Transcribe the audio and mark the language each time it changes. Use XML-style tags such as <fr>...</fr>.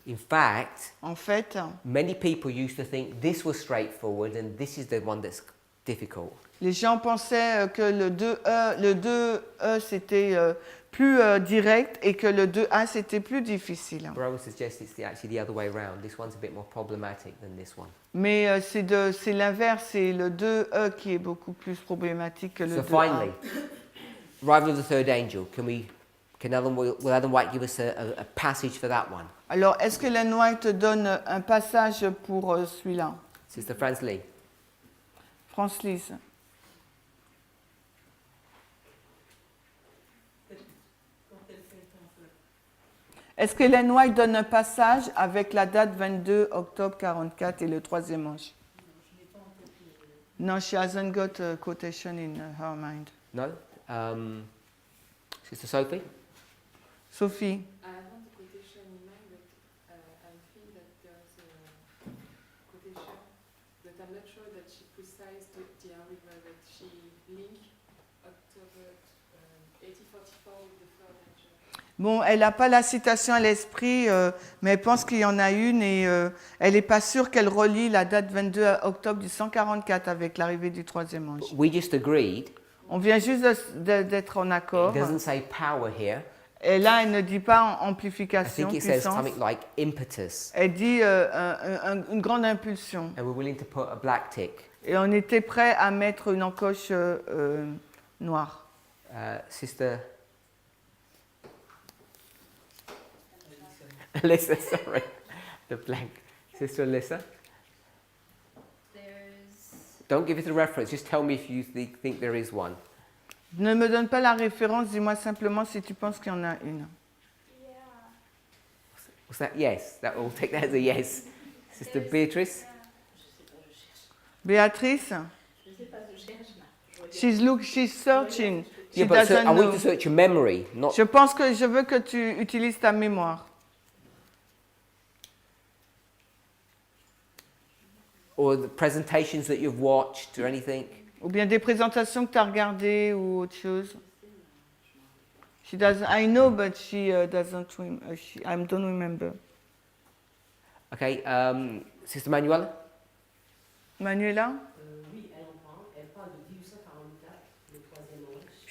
<en>In fact,</en> <fr>En fait,</fr> <en>many people used to think this was straightforward and this is the one that's difficult.</en> <fr>les gens pensaient que le 2E c'était plus direct et que le 2A c'était plus difficile.</fr> <en>But I would suggest it's actually the other way around. This one's a bit more problematic than this one.</en> <fr>Mais c'est l'inverse, c'est le 2E qui est beaucoup plus problématique que le</fr> <en>So</en> <fr>2A.</fr> <en>finally, arrival of the third angel. Will Ellen White give us a passage for that one?</en> <fr>Alors, est-ce que Ellen White donne un passage pour celui-là?</fr> <en>Sister Franz Lee. France-Lise.</en> <fr>Est-ce que Ellen White donne un passage avec la date 22 octobre 44 et le troisième ange?</fr> <en>No, she hasn't got a quotation in her mind. No? Sister Sophie? Sophie. I haven't the quotation in mind, but I feel that there's a quotation, but I'm not sure that she precised the arrival, that she linked October 1844 with the third angel.</en> <fr>Bon, elle n'a pas la citation à l'esprit, mais elle pense qu'il y en a une et elle n'est pas sûre qu'elle relie la date 22 octobre du 144 avec l'arrivée du troisième ange.</fr> <en>We just agreed.</en> <fr>On vient juste d'être en accord.</fr> <en>It doesn't say power here.</en> <fr>Et là, elle ne dit pas</fr> <en>I</en> <fr>amplification,</fr> <en>think it says</en> <fr>puissance.</fr> <en>something like impetus.</en> <fr>Elle dit une grande impulsion.</fr> <en>And we're willing to put a black tick.</en> <fr>Et on était prêt à mettre une encoche noire.</fr> <en>Sister Alyssa, sorry. The blank. Sister Alyssa? There's Don't give it a reference, just tell me if you think there is one.</en> <fr>Ne me donne pas la référence, dis-moi simplement si tu penses qu'il y en a une.</fr> <en>Yeah. Was that yes? We'll take that as a yes. Sister Beatrice? Béatrice?</en> <fr>Je ne sais pas, je cherche là.</fr> <en>She's searching. She Yeah, but doesn't I want you know. to search your memory, not.</en> <fr>Je veux que tu utilises ta mémoire.</fr> <en>Or the presentations that you've watched or anything.</en> <fr>Ou bien des présentations que tu as regardées ou autre chose.</fr> <en>I know, but she doesn't. I don't remember. Okay, Sister Manuela? Manuela?</en> <fr>Oui, elle en parle. Elle parle de 1844, le troisième ange.</fr>